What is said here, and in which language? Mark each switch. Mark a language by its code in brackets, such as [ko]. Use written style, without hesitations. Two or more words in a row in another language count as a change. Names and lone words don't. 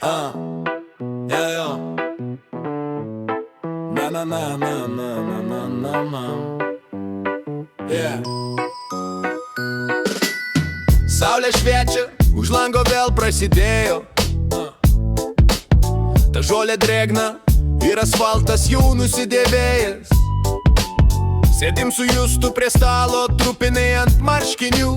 [en] Ja, ja. Na, na, na, na, na, na, na, na, na. Yeah. [lt] Saulė šviečia, už lango vėl prasidėjo. Ta žolė drėgna ir asfaltas jau nusidėvėjęs. Sėdim su Justu prie stalo, trupiniai ant marškinių.